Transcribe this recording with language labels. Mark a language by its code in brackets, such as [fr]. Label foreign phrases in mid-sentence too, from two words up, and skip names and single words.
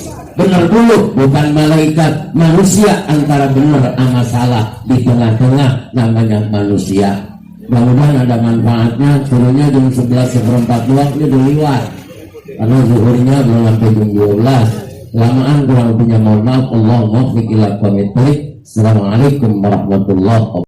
[id] Benar dulu, bukan malaikat, manusia antara benar sama salah di tengah-tengah namanya manusia. Mudah-mudahan ada manfaatnya. Suruhnya jam 11:04 ini udah lewat karena zuhurnya belum sampai jam 12. Lamaan kurang lebihnya mohon maaf. Allahumma fiq ila qomit. [ar] السلام عليكم ورحمة الله وبركاته.